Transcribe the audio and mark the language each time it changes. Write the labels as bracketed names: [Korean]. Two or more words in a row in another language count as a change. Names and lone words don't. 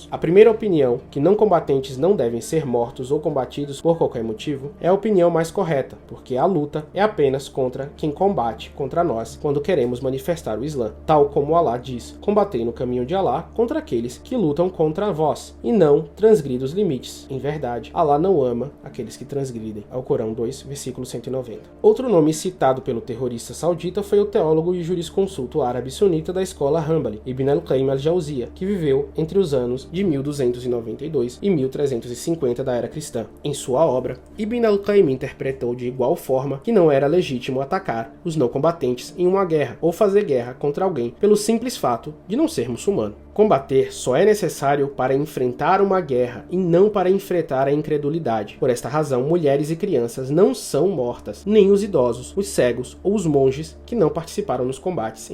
[Portuguese] A primeira opinião, que não combatentes não devem ser mortos ou combatidos por qualquer motivo, é a opinião mais correta, porque a luta é apenas contra quem combate contra nós quando queremos manifestar o Islã, tal como Alá diz: combatei no caminho de Alá contra aqueles que lutam contra vós, e não transgrida os limites. Em verdade, Alá não ama aqueles que transgridem. Alcorão 2, versículo 190. Outro nome citado pelo terrorista saudita foi o teólogo e jurisconsulto árabe sunita da escola Hanbali, Ibn al-Qayyim al-Jawziyya, que viveu entre os anos de 1292 e 1350 da era cristã. Em sua obra, Ibn al-Qayyim interpretou de igual forma que não era legítimo atacar os não combatentes em uma guerra ou fazer guerra contra alguém pelo simples fato de não ser muçulmano. Combater só é necessário para enfrentar uma guerra e não para enfrentar a incredulidade. Por esta razão, mulheres e crianças não são mortas, nem os idosos, os cegos ou os monges que não participaram nos combates.